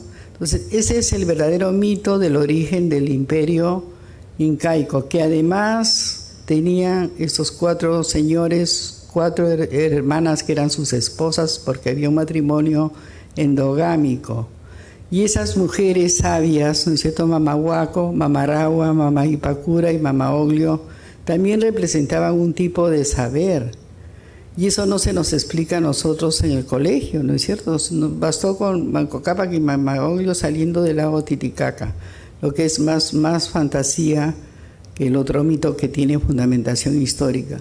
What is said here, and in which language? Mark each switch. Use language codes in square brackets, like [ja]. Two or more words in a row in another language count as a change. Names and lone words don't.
[es] Entonces, ese es el verdadero mito del origen del imperio incaico, que además tenían estos 4 señores, 4 hermanas que eran sus esposas, porque había un matrimonio endogámico. Y esas mujeres sabias, ¿no es cierto? Mama Huaco, Mama Raua, Mama Ipacura y Mama Oglio, también representaban un tipo de saber. Y eso no se nos explica a nosotros en el colegio, ¿no es cierto? Nos bastó con Manco Cápac y Mamagoglio saliendo del lago Titicaca, lo que es más fantasía que el otro mito que tiene fundamentación histórica.